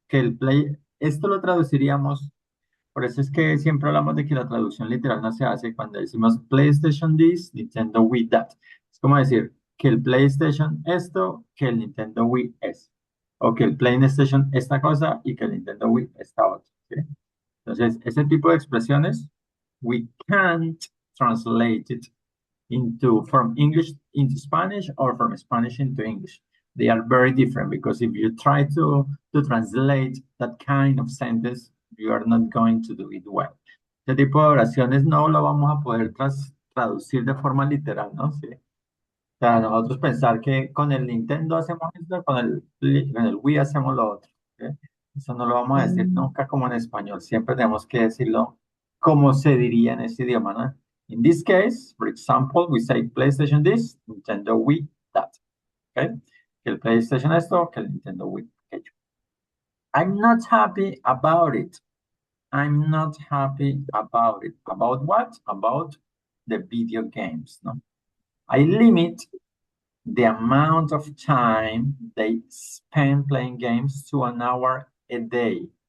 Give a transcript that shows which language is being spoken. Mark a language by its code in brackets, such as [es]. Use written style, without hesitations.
[es] Que el play, esto lo traduciríamos, por eso es que siempre hablamos de que la traducción literal no se hace cuando decimos [en] PlayStation this, Nintendo Wii that. [es] Es como decir que el PlayStation esto, que el Nintendo Wii es. O que el PlayStation esta cosa y que el Nintendo Wii esta otra. ¿Sí? Entonces, ese tipo de expresiones, [en] we can't translate it from English into Spanish or from Spanish into English. They are very different because if you try to translate that kind of sentence, you are not going to do it well. [es] Este tipo de oraciones no lo vamos a poder traducir de forma literal, ¿no? Sí. O sea, nosotros pensar que con el Nintendo hacemos esto, con el Wii hacemos lo otro. ¿Ok? Eso no lo vamos a decir Mm, nunca como en español. Siempre tenemos que decirlo como se diría en ese idioma, ¿no? [en] In this case, for example, we say PlayStation this, Nintendo Wii that. Okay? [es] Que el PlayStation esto, que el Nintendo Wii aquello. [en] I'm not happy about it. I'm not happy about it. About what? About the video games, no? I limit the amount of time they spend playing games to an hour a day.